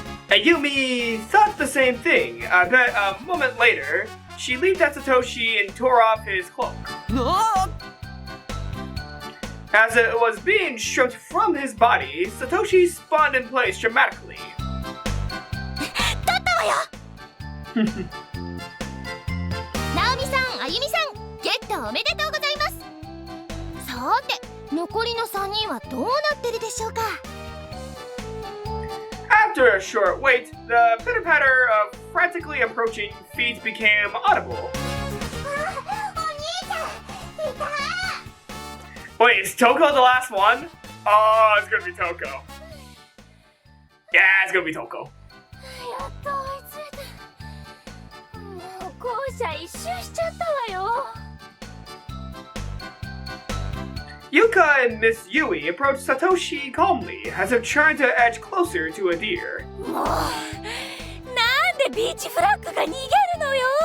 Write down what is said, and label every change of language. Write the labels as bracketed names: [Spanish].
[English] Ayumi thought the same thing, but a moment later, she leaped at Satoshi and tore off his cloak. As it was being stripped from his body, Satoshi spun in place dramatically. [Japanese] 取ったわよ。ナオミさん、あゆみさん、ゲットおめでとうございます。さて、残りの3人はどうなってるでしょうか。 [English] After a short wait, the pitter-patter of frantically approaching feet became audible. [Japanese] お兄さんいた。 [English] Wait, is Toko the last one? Oh, it's gonna be Toko. Yeah, it's gonna be Toko. [Japanese] やっと追いついた。もう校舎一周しちゃったわよ。 [English] Yuka and Miss Yui approached Satoshi calmly, as if trying to edge closer to a deer. [Japanese] もう、なんでビーチフラッグが逃げるのよ。